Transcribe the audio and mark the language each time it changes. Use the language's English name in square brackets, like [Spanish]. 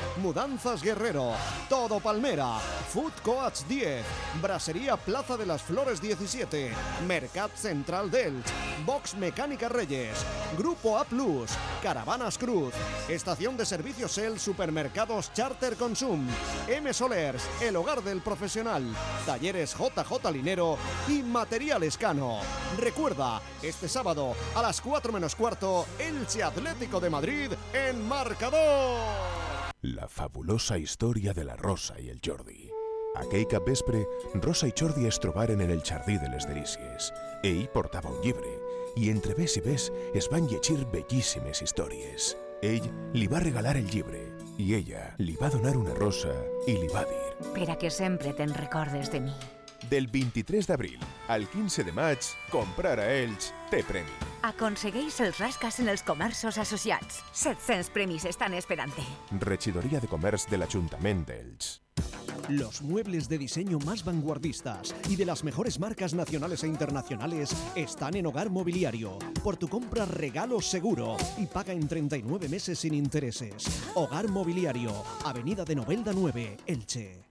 [Spanish] Mudanzas Guerrero, Todo Palmera, Food Coach 10, Brasería Plaza de las Flores 17, Mercat Central Delch, Box Mecánica Reyes, Grupo A Plus, Caravanas Cruz, Estación de Servicios El Supermercados Charter Consum, M Solers, El Hogar del Profesional, Talleres JJ Linero y Material Escano. Recuerda, este sábado a las 4 menos cuarto, Elche Atlético de Madrid en Marcador. La fabulosa historia de la Rosa y el Jordi. [Catalan] Aquell cap vespre, Rosa i Jordi es trobaren en el Jardí de les Delícies. Ell portava un llibre i entre ves i ves es van llegir bellíssimes històries. Ell li va regalar el llibre i ella li va donar una rosa i li va dir: "Per a que sempre te'n recordes de mi." Del 23 d'abril al 15 de maig, comprar a Elx té premi. Aconsegueix els rasques en els comerços associats. 700 premis estan esperant-te. Regidoria de Comerç de l'Ajuntament d'Elx. [Spanish] Los muebles de diseño más vanguardistas y de las mejores marcas nacionales e internacionales están en Hogar Mobiliario. Por tu compra, regalo seguro y paga en 39 meses sin intereses. Hogar Mobiliario, Avenida de Novelda 9, Elche.